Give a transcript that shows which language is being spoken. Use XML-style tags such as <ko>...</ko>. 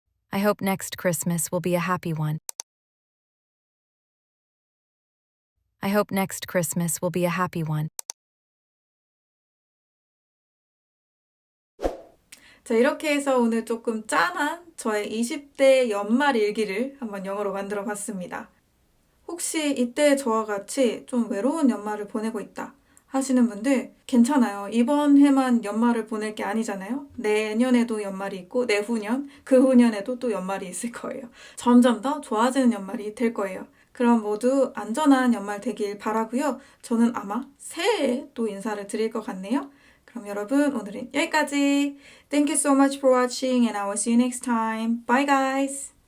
<en>I hope next Christmas will be a happy one. I hope next Christmas will be a happy one.</en> <ko>자, 이렇게 해서 오늘 조금 짠한 저의 20대 연말 일기를 한번 영어로 만들어 봤습니다. 혹시 이때 저와 같이 좀 외로운 연말을 보내고 있다 하시는 분들 괜찮아요. 이번 해만 연말을 보낼 게 아니잖아요. 내년에도 연말이 있고 내후년, 그 후년에도 또 연말이 있을 거예요. 점점 더 좋아지는 연말이 될 거예요. 그럼 모두 안전한 연말 되길 바라고요. 저는 아마 새해에 또 인사를 드릴 것 같네요. 그럼 여러분 오늘은 여기까지.</ko> <en>Thank you so much for watching and I will see you next time. Bye guys!</en>